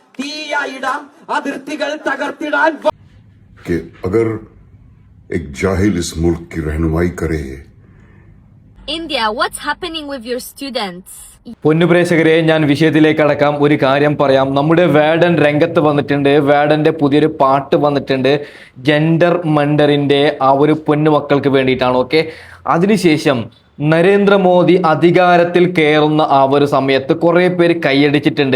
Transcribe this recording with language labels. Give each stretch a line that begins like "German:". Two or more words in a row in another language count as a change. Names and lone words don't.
Malayalam: തീയായിടാം, അതിർത്തികൾ തകർത്തിടാൻ.
Urdu: कि अगर एक जाहिल इस मुल्क की रहनुमाई करे.
English: India, what's happening with your students?
Malayalam: പൊന്നുപ്രേക്ഷകരെ, ഞാൻ വിഷയത്തിലേക്ക് അടക്കാം. ഒരു കാര്യം പറയാം. നമ്മുടെ വേടൻ രംഗത്ത് വന്നിട്ടുണ്ട്. വേടന്റെ പുതിയൊരു പാട്ട് വന്നിട്ടുണ്ട്. ജെൻഡർ മണ്ടറിന്റെ ആ ഒരു പൊന്നുമക്കൾക്ക് വേണ്ടിയിട്ടാണ്. ഓക്കെ, അതിനുശേഷം നരേന്ദ്രമോദി അധികാരത്തിൽ കയറുന്ന ആ ഒരു സമയത്ത് കുറേ പേര് കൈയടിച്ചിട്ടുണ്ട്.